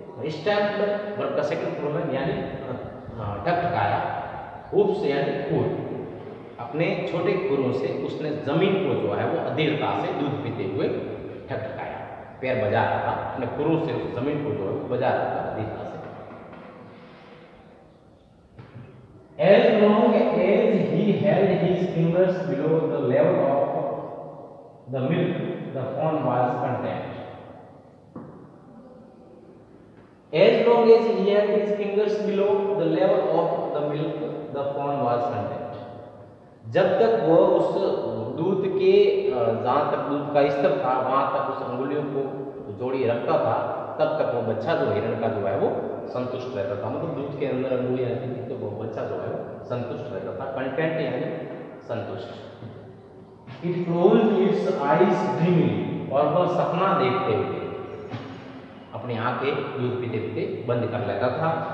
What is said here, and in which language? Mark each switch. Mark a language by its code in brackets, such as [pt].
[hi] Stamped verb का second form यानी ठकठकाया, hoofs यानी खुर, अपने छोटे खुरों से उसने जमीन को जो है वो अधीरता से दूध पीते हुए ठकठकाया, पैर बजा रहा था, अपने खुरों से उस जमीन को जो है वो बजा रहा था अधीरता से। [en] As long as he held his fingers below the level of the milk, the fawn was content. As long as he held his fingers below the level of the milk, the fawn was content. [hi] जब तक वो उस दूध के जहाँ तक दूध का स्तर था वहां तक उस अंगुलियों को जोड़ी रखता था, तब तक वो बच्चा जो हिरण का जो है वो संतुष्ट रहता था। मतलब दूध के अंदर अंगुलियां रहती थी तो वो बच्चा जो है वो संतुष्ट रहता था। कंटेंट यानी संतुष्ट। [en] it closed its eyes dreamingly, [hi] और वह सपना देखते हुए अपनी आंखें दूध पीते पीते बंद कर लेता था।